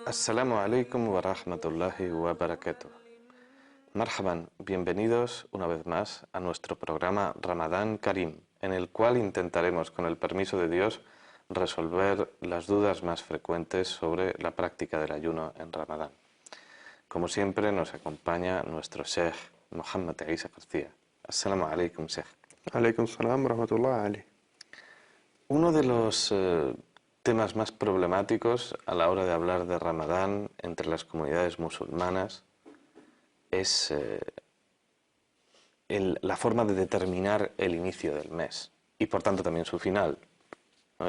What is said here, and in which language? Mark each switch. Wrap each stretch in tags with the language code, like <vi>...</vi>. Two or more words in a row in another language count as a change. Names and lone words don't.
<ar>السلام عليكم ورحمة الله وبركاته.</ar> <es>Marhaban, bienvenidos una vez más a nuestro programa Ramadán Karim, en el cual intentaremos, con el permiso de Dios, resolver las dudas más frecuentes sobre la práctica del ayuno en Ramadán. Como siempre, nos acompaña nuestro Sheikh Mohammed Isa García.</es> <ar>السلام عليكم, Sheikh. عليكم السلام، رحمة الله علي.</ar> <es>Uno de los temas más problemáticos a la hora de hablar de Ramadán entre las comunidades musulmanas es la forma de determinar el inicio del mes y por tanto también su final, ¿no?</es>